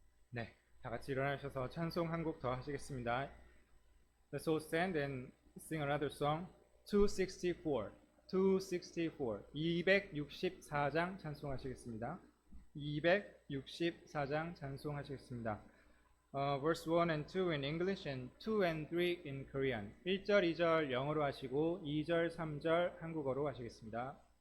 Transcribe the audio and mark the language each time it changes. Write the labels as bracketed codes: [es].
[ko] 네, 다 같이 일어나셔서 찬송 한 곡 더 하시겠습니다. [en] Let's all stand and sing another song. [ko] 264, 264, 264장 찬송하시겠습니다. 264장 찬송하시겠습니다. [en] Verse 1 and 2 in English and 2 and 3 in Korean. [ko] 1절, 2절 영어로 하시고 2절, 3절 한국어로 하시겠습니다.